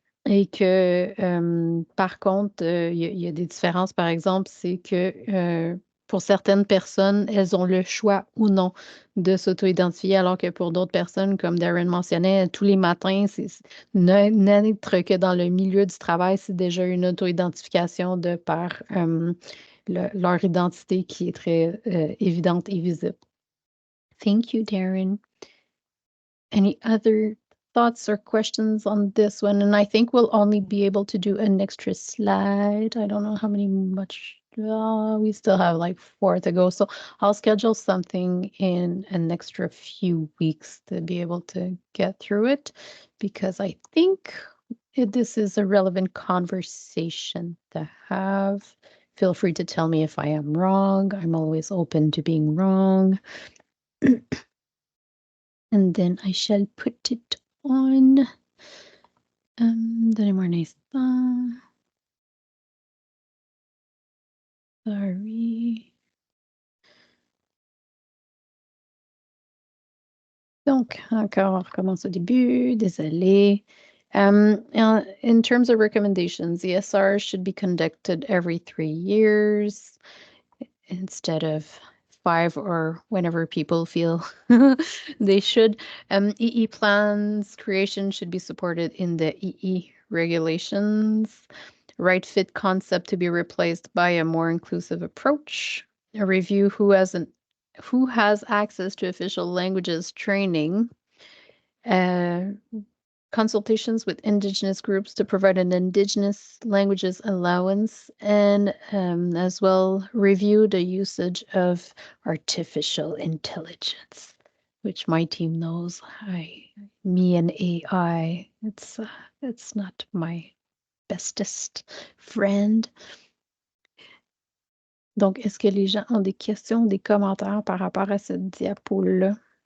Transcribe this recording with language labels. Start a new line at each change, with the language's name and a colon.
French: Et que, par contre, il y a des différences, par exemple, c'est que pour certaines personnes, elles ont le choix ou non de s'auto-identifier, alors que pour d'autres personnes, comme Darren mentionnait, tous les matins, n'être que dans le milieu du travail, c'est déjà une auto-identification de par leur identité qui est très évidente et visible.
English: Thank you, Darren. Any other thoughts or questions on this one? And I think we'll only be able to do an extra slide. I don't know how much. We still have like 4 to go. So I'll schedule something in an extra few weeks to be able to get through it, because I think this is a relevant conversation to have. Feel free to tell me if I am wrong. I'm always open to being wrong. And then I shall put it on.
French: Donnez-moi un instant.
English: Sorry.
French: Donc, encore, on recommence au début. Désolé.
English: In terms of recommendations, ESR should be conducted every 3 years instead of 5 or whenever people feel they should. EE plans creation should be supported in the EE regulations. Right fit concept to be replaced by a more inclusive approach. A review who has access to official languages training. consultations with Indigenous groups to provide an Indigenous languages allowance, and as well review the usage of artificial intelligence, which my team knows. Me and AI, it's not my bestest friend.
French: Donc, est-ce que les gens ont des questions, des commentaires par rapport à cette diapo-là?